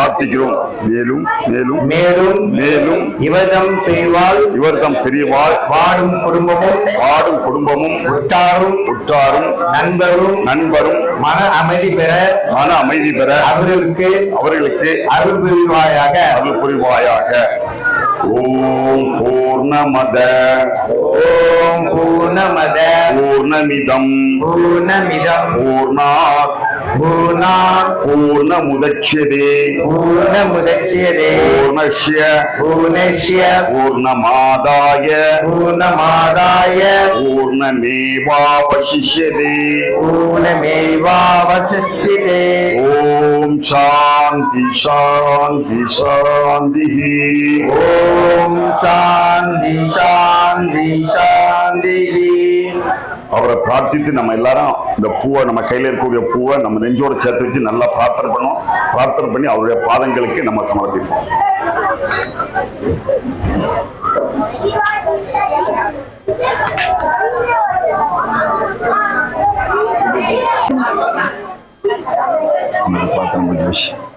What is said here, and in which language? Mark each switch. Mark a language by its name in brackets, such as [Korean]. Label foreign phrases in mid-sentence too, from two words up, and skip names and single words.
[Tamil] மேலும் இவர்தம் பிரிவால் வாடும் குடும்பமும் உற்றாரும் நண்பரும் மன அமைதி பெற அவர்களுக்கு அருள் புரிவாயாக. [Sanskrit] ॐ पूर्णमदः पूर्णमिदं पूर्णमुदच्यते पूर्णस्य पूर्णमादाय पूर्णमेवावशिष्यते. ॐ शान्तिः शान्तिः शान्तिः. ॐ शान्तिः शान्तिः शान्तिः. [Tamil] அவரை பிரார்த்தித்து நம்ம எல்லாரும் இந்த பூவை, நம்ம கையில இருக்கக்கூடிய பூவை நம்ம நெஞ்சோட சேர்த்து வச்சு நல்லா பிரார்த்தனை பண்ணி அவருடைய பாதங்களுக்கு நம்ம சமர்ப்பிப்போம். பிரார்த்தனை முடிஞ்ச விஷயம்.